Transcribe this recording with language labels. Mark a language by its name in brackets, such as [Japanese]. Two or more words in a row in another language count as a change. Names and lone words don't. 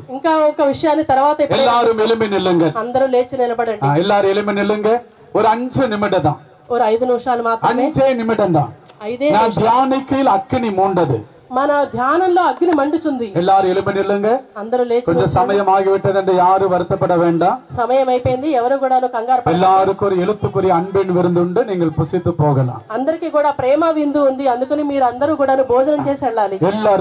[Telugu] ఇంకా ఒక విషయాన్ని తర్వాత [Tamil] எல்லாரும் எழும்பி நில்லுங்க. [Telugu] అందరూ లేచి నిలబడండి. [Tamil] எல்லாரும் எழும்பி நில்லுங்க. ஒரு 5 நிமிடம் தான். [Telugu] ஒரு 5 నిమిషాలు మాత్రమే. [Tamil] 5 நிமிடம் தான். 5 நான் தியானிக்கையில் அக்கினி மூண்டது. [Telugu] మన ధ్యానంలో అగ్ని మండుచుంది. [Tamil] எல்லாரும் எழும்பி நில்லுங்க. [Telugu] అందరూ లేచి [Tamil] கொஞ்சம் சமயம் ஆகிவிட்டது என்று யாரும் வருத்தப்பட வேண்டாம். [Telugu] సమయం అయిపోయింది, ఎవరు కూడా కంగారు పడకండి. [Tamil] எல்லாருக்கும் ஒரு எழுத்துக்குரிய அன்பின் விருந்துண்டு நீங்கள் புசித்து போகலாம். [Telugu] అందరికీ కూడా ప్రేమ విందు ఉంది, అందుకని మీరు అందరూ కూడా భోజనం చేసి వెళ్ళాలి. [Tamil] எல்லாரும்